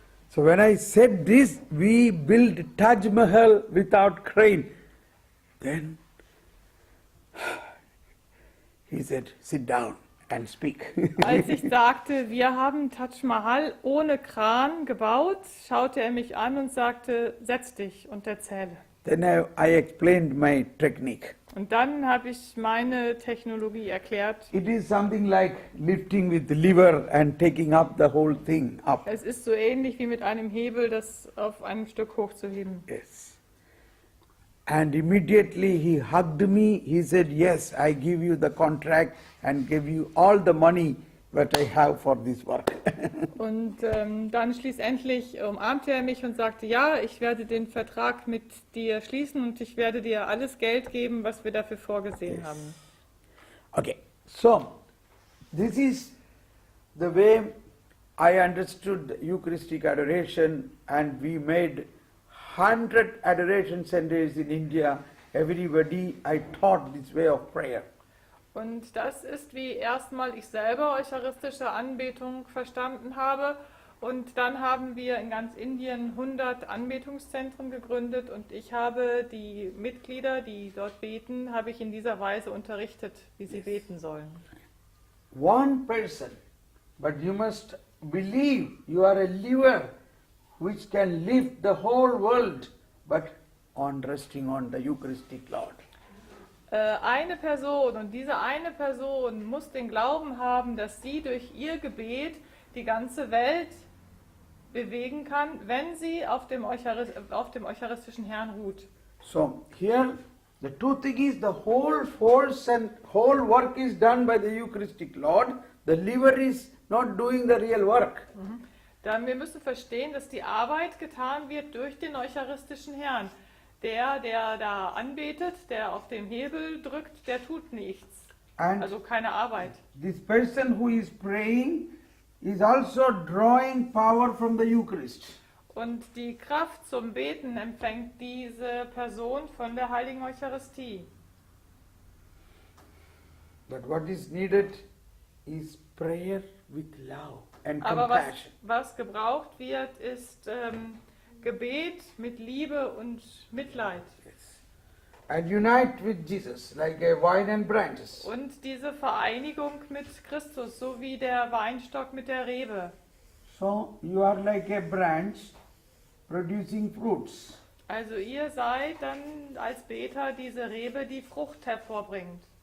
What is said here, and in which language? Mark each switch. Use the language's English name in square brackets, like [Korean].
[English] So when I said this, we built Taj Mahal without crane. Then he said, sit down and speak. [German] Als ich sagte, wir haben Taj Mahal ohne Kran gebaut, schaute er mich an und sagte, setz dich und erzähle. [English] Then I explained my technique. [German] Und dann habe ich meine Technologie erklärt. [English] It is something like lifting with the lever and taking up the whole thing up. [German] Es ist so ähnlich wie mit einem Hebel, das auf einem Stück hochzuheben. [English] Yes. And immediately he hugged me. He said, yes, I give you the contract and give you all the money that I have for this work. [German] Und dann schließlich umarmte er mich und sagte, ja, ich werde den Vertrag mit dir schließen und ich werde dir alles Geld geben, was wir dafür vorgesehen haben. [English] Okay, so this is the way I understood Eucharistic adoration, and we made 100 adoration centers in India. Everybody, I taught this way of prayer. [German] Und das ist, wie erstmal ich selber eucharistische Anbetung verstanden habe. Und dann haben wir in ganz Indien 100 Anbetungszentren gegründet und ich habe die Mitglieder, die dort beten, habe ich in dieser Weise unterrichtet, wie sie beten sollen. [English] One person, but you must believe you are a lever which can lift the whole world, but on resting on the Eucharistic Lord. [German] Eine Person, und diese eine Person muss den Glauben haben, dass sie durch ihr Gebet die ganze Welt bewegen kann, wenn sie auf dem eucharistischen Herrn ruht. [English] So here the two thing is the whole force and whole work is done by the Eucharistic Lord. The lever is not doing the real work. [German] Dann wir müssen verstehen, dass die Arbeit getan wird durch den eucharistischen Herrn. Der da anbetet, der auf dem Hebel drückt, der tut nichts. [English] And [German] Also keine Arbeit. [English] this person who is praying is also drawing power from the Eucharist. [German] Und die Kraft zum Beten empfängt diese Person von der Heiligen Eucharistie. [English] But what is needed is prayer with love and [German] Aber [English] compassion. [German] was gebraucht wird, ist Gebet mit Liebe und Mitleid. [English] And unite with Jesus like a vine and branches. [German] Und diese Vereinigung mit Christus, so wie der Weinstock mit der Rebe. [English] So you are like a branch producing fruits. [German] Also ihr seid dann als Beter diese Rebe, die Frucht hervorbringt.